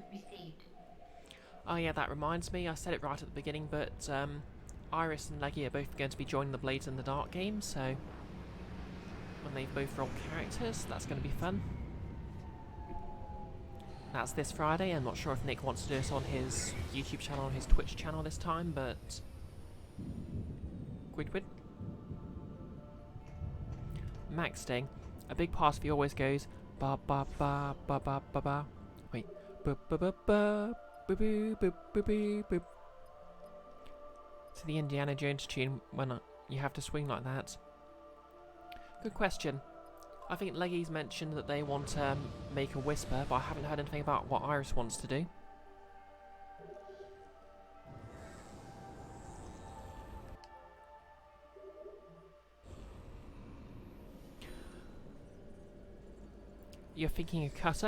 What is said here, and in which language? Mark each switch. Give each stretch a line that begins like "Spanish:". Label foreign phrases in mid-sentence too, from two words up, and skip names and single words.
English: Oh yeah, that reminds me, I said it right at the beginning, but Iris and Leggy are both going to be joining the Blades in the Dark game, so when they've both rolled characters, that's going to be fun. That's this Friday. I'm not sure if Nick wants to do it on his YouTube channel or his Twitch channel this time, but... Quid. Max Sting. A big part of you always goes ba ba ba ba ba ba ba. Wait. Ba ba ba ba ba boo ba ba boo ba. To the Indiana Jones tune when you have to swing like that. Good question. I think Leggy's mentioned that they want to make a whisper, but I haven't heard anything about what Iris wants to do. You're thinking a cutter?